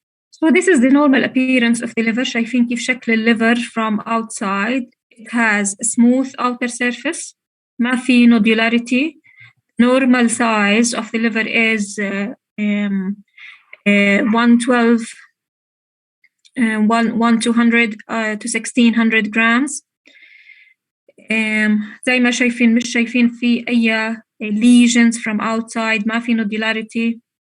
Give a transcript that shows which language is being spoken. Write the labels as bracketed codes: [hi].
[en] So this is the normal appearance of the liver. [ar] شايفين كيف شكل الليفر [en] from outside. It has a smooth outer surface. [ar] ما في nodularity. [en] Normal size of the liver is 112 1200 to 1600 grams. [ar] زي ما شايفين مش شايفين في أي [en] lesions from outside. [ar] ما في nodularity.